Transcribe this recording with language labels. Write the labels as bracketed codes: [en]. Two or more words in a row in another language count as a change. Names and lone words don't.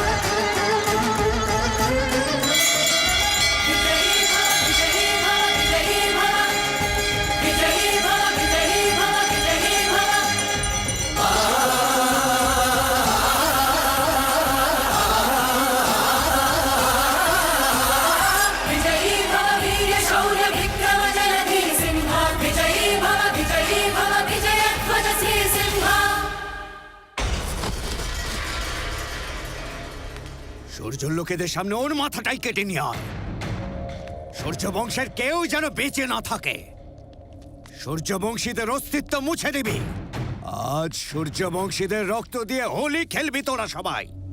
[hi] विजयी भव विजयी भव विजयी भव विजयी भव विजयी भव विजयी भव विजयी भव वीर्य शौर्य विक्रम जलधि सिंहा विजयी भव विजयध्वज श्री सिंहा [bn] সূর্য লোকেদের সামনে ওর মাথাটাই কেটে নিয়ে আয়। সূর্য বংশের কেউ যেন বেঁচে না থাকে। সূর্যবংশীদের অস্তিত্ব মুছে দিবি। আজ সূর্যবংশীদের রক্ত দিয়ে হোলি খেলবি তোরা সবাই।